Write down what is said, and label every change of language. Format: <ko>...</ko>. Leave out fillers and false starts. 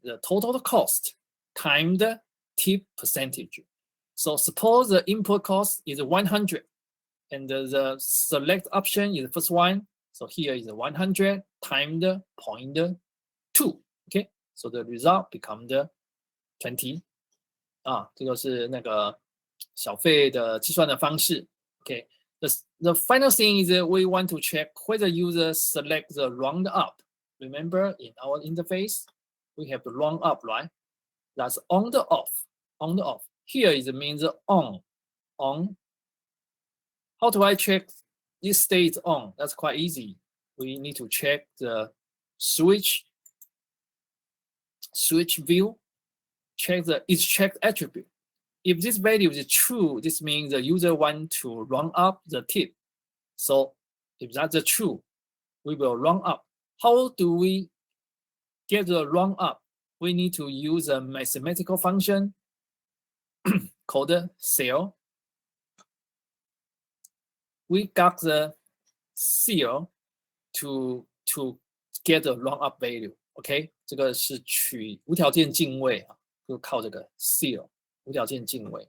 <en>The total cost times the tip percentage. So suppose the input cost is 100 and the select option is the first one. So here is 100 times the 0.2. Okay, so the result becomes the 20.</en> <zh>这个是那个小费的计算的方式。</zh> <en>Okay, the final thing is we want to check whether user select the round up. Remember, in our interface, we have the round up, right? That's on the off, on the off. Here is means on. How do I check this state on? That's quite easy. We need to check the switch view, check the is checked attribute. If this value is true, this means the user wants to run up the tip. So if that's true, we will run up. How do we get the run up? We need to use a mathematical function called seal. We got the seal to get the run up value.</en> <zh>OK， 这个是取无条件进位啊，就靠这个 seal 无条件进位。</zh>